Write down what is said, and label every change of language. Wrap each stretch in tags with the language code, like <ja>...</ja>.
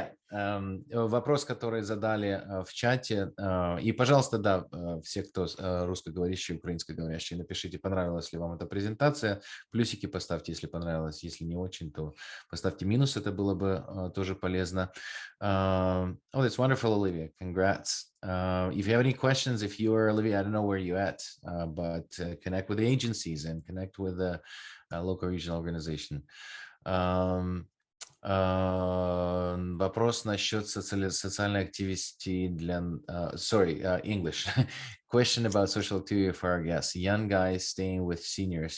<ru>Вопрос, который задали в чате, и, пожалуйста, да, все, кто русскоговорящие, украинскоговорящие, напишите, понравилась ли вам эта презентация, плюсики поставьте, если понравилось, если не очень, то поставьте минус, это было бы тоже полезно.</ru> <en>Oh, that's wonderful, Olivia. Congrats. If you have any questions, if you are, Olivia, I don't know where you're at, but connect with the agencies and connect with the local regional organization.</en> <ru>Вопрос насчет социальной активности для...</ru> <en>English. Question about social activity for our guests. Young guy staying with seniors.</en>